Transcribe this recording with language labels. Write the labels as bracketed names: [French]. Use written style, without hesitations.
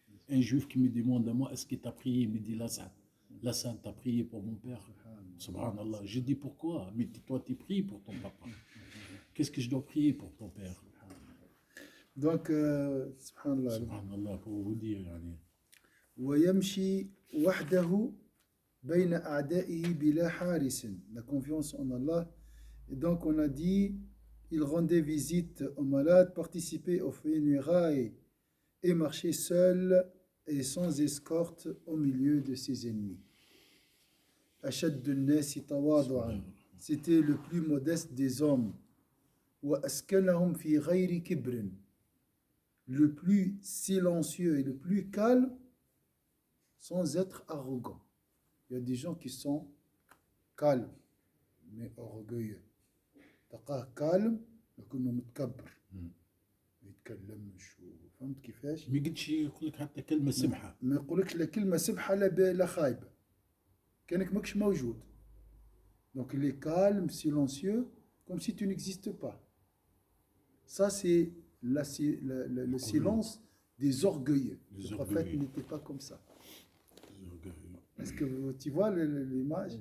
[French] Un juif qui me demande à moi, est-ce que tu as prié? Il me dit, Lassan, tu as prié pour mon père. Subhanallah. Je dis, pourquoi? Mais toi, tu pries pour ton papa. Qu'est-ce que je dois prier pour ton père? Donc, subhanallah. Subhanallah, pour vous dire. Yani. [Arabic] ويمشي وحده بين أعدائه بلا حارس. [French] La confiance en Allah. Et donc, on a dit, il rendait visite aux malades, participait aux funérailles et marchait seul et sans escorte au milieu de ses ennemis. [Arabic] أشد الناس تواضعا. [French] C'était le plus modeste des hommes. [Arabic] وأسكنهم في غير كبر. [French] Le plus silencieux et le plus calme sans être arrogant. Il y a des gens qui sont calmes mais orgueilleux. [Arabic] تلقاه calme لكنه متكبر. ما يتكلمش فهمت كيفاش؟ ما قلتش يقول لك حتى كلمة سمحة. ما يقولكش لا كلمة سمحة لا خايبة. كأنك ماكش موجود. [French] Donc il est calme, silencieux, comme si tu n'existes pas. Ça c'est le silence des orgueilleux. Le prophète n'était pas comme ça. Est-ce que tu vois l'image?